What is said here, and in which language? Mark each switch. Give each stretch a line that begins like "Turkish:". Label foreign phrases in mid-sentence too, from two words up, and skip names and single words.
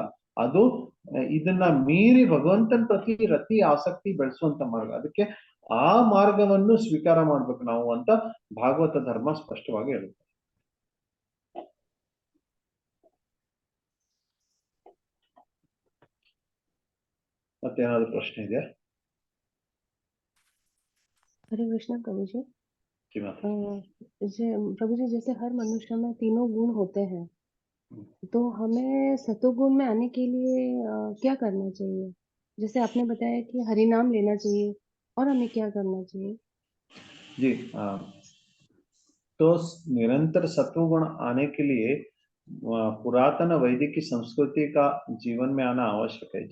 Kannada: ಅದು ಇದನ್ನ ಮೀರಿ ಭಗವಂತನ ಪ್ರತಿ ರತಿ ಆಸಕ್ತಿ ಬೆಳೆಸುವಂತ ಮಾರ್ಗ. ಅದಕ್ಕೆ ಆ ಮಾರ್ಗವನ್ನು ಸ್ವೀಕಾರ ಮಾಡ್ಬೇಕು ನಾವು ಅಂತ ಭಾಗವತ ಧರ್ಮ ಸ್ಪಷ್ಟವಾಗಿ ಹೇಳುತ್ತೆ. ಮತ್ತೇನಾದ್ರು ಪ್ರಶ್ನೆ ಇದೆಯಾ?
Hindi: हरे कृष्णा प्रभु जी। जी मैम। प्रभु जी, जैसे हर मनुष्य में तीनों गुण होते हैं, तो हमें सतोगुण में आने के लिए क्या करना चाहिए? जैसे आपने बताया कि हरि नाम लेना चाहिए, और हमें क्या करना चाहिए? जी तो निरंतर सत्वगुण आने के लिए पुरातन वैदिक संस्कृति का जीवन में आना आवश्यक है।